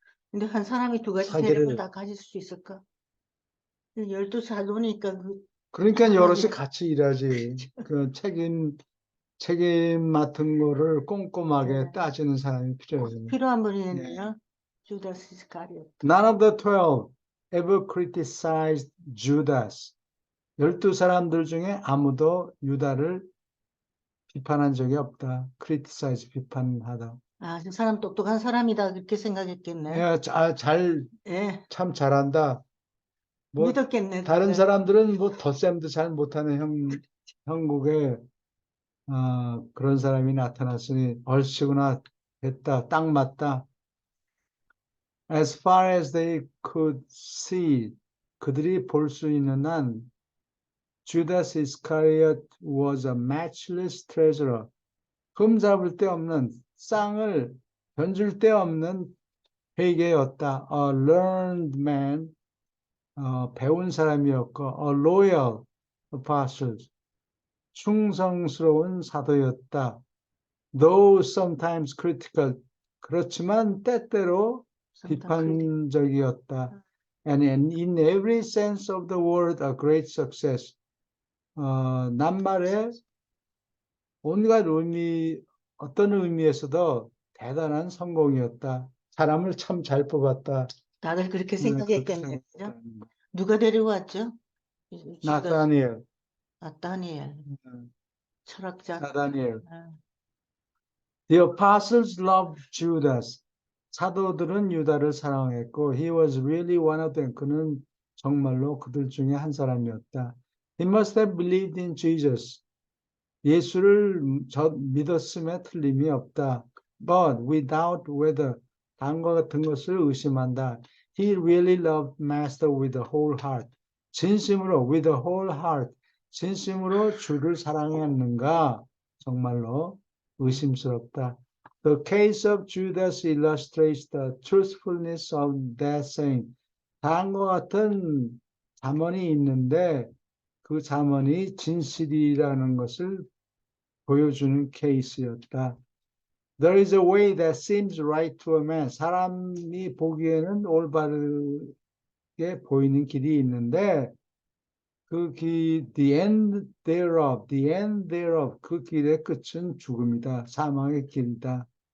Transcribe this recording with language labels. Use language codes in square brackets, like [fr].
[ko] 근데 한 사람이 두 가지 재능을 다 가질 수 있을까? 12살 노니까 그러니까 여럿이 같이 일하지. 그 책임 맡은 거를 꼼꼼하게 따지는 사람이 필요해요. 필요한 분이네요. 주다스 이스카리오트. [en] None of the 12 ever criticized Judas. [ko] 12사람들 중에 아무도 유다를 비판한 적이 없다. criticize, 비판하다. 저 사람 똑똑한 사람이다 그렇게 생각했겠네. 참 잘한다. 뭐 믿었겠네. 다른 다들. 사람들은 뭐 덧셈도 잘 못하는 형국에 그런 사람이 나타났으니 얼씨구나 됐다, 딱 맞다. [en] As far as they could see, [ko] 그들이 볼 수 있는 한 [en] Judas Iscariot was a matchless treasurer. [ko] 흠잡을 데 없는 쌍을 던질 데 없는 회개였다. [en] A learned man, [ko] 배운 사람이었고, [en] a loyal apostle, [ko] 충성스러운 사도였다. [en] Though sometimes critical, [ko] 그렇지만 때때로 비판적이었다. [en] And in every sense of the word, a great success. [ko] 낱말에 온갖 의미, 어떤 의미에서도 대단한 성공이었다. 사람을 참 잘 뽑았다. 다들 그렇게 생각했겠네. 그죠? 생각했다는 거. 누가 데려왔죠? 나타니엘, 나타니엘, 철학자. 나타니엘. 아, [en] The apostles loved Judas. [ko] 사도들은 유다를 사랑했고, [en] he was really one of them. [ko] 그는 정말로 그들 중에 한 사람이었다. [en] He must have believed in Jesus. [ko] 예수를 믿었음에 틀림이 없다. [en] But without whether, [ko] 다음과 같은 것을 의심한다. [en] He really loved Master with the whole heart. [ko] 진심으로, [en] with the whole heart. [ko] 진심으로 주를 사랑했는가? 정말로 의심스럽다. [en] The case of Judas illustrates the truthfulness of that saying. [ko] 다음과 같은 잠언이 있는데 그 잠언이 진실이라는 것을 보여주는 케이스였다. [en] There is a way that seems right to a man. [ko] 사람이 보기에는 올바르게 보이는 길이 있는데 그 길, [en] the end thereof, [ko] 그 길의 끝은 죽음이다. 사망의 길이다.